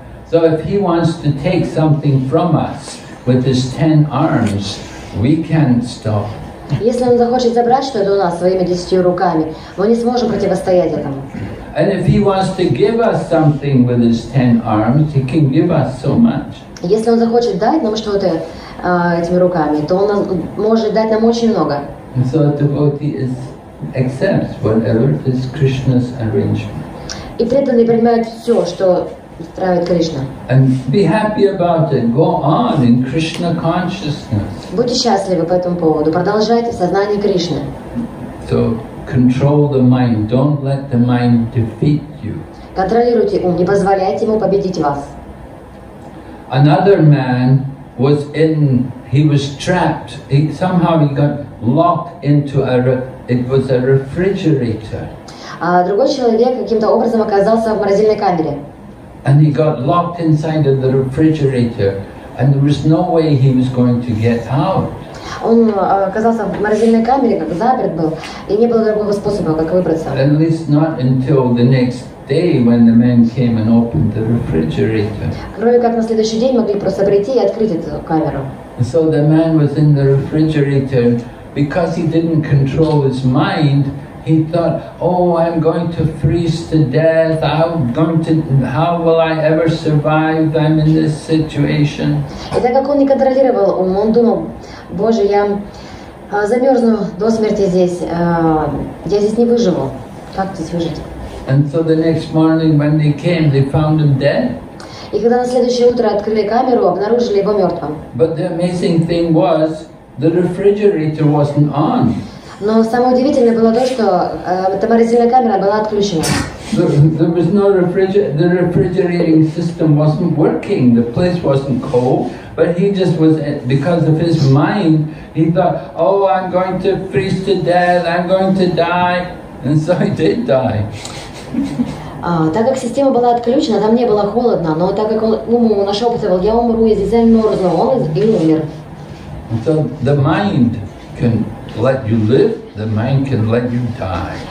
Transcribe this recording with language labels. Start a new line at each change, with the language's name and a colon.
English: So if He wants to take something from us with His 10 arms, we can't stop.
Russian: Если Он захочет забрать что-то у нас своими 10 руками, мы не сможем противостоять этому.
English: And if He wants to give us something with His 10 arms, He can give us so much.
Russian: Если Он захочет дать нам что-то этими руками, то Он может дать нам очень много.
English: And so a devotee accepts whatever is Krishna's arrangement.
Russian: И преданные принимают все, что устраивает Кришна.
English: And be happy about it. Go on in Krishna consciousness.
Russian: Будьте счастливы по этому поводу. Продолжайте в сознании Кришны.
English: So control the mind. Don't let the mind defeat you.
Russian: Контролируйте ум, не позволяйте ему победить вас.
English: Another man he was trapped. Somehow he got locked into it was a refrigerator.
Russian: А другой человек каким-то образом оказался в морозильной камере.
English: And he got locked inside of the refrigerator, and there was no way he was going to get out.
Russian: Он оказался в морозильной камере, как заперт был, и не было другого способа, как выбраться.
English: At least not until the next day when the men came and opened the refrigerator.
Russian: Кроме как на следующий день могли просто прийти и открыть эту камеру.
English: So the man was in the refrigerator. Because he didn't control his mind, he thought, oh, I'm going to freeze to death, how will I ever survive, I'm in this situation.
Russian: И так как он не контролировал ум, он думал, боже, я замерзну до смерти здесь, я здесь не выживу. Как здесь выжить?
English: And so the next morning when they came, they found him dead.
Russian: И когда на следующее утро открыли камеру, обнаружили его мертвым.
English: But the amazing thing was, the refrigerator wasn't on.
Russian: Но самое удивительное было то, что эта морозильная камера была отключена.
English: There was no the refrigerating system wasn't working. The place wasn't cold, but he just was, because of his mind, he thought, oh, I'm going to freeze to death, I'm going to die, and so he did die.
Russian: Так как система была отключена, там не было холодно, но так как он нашептывал, я умру, я здесь замерзну, он и умер.
English: So the mind can let you live, the mind can let you die.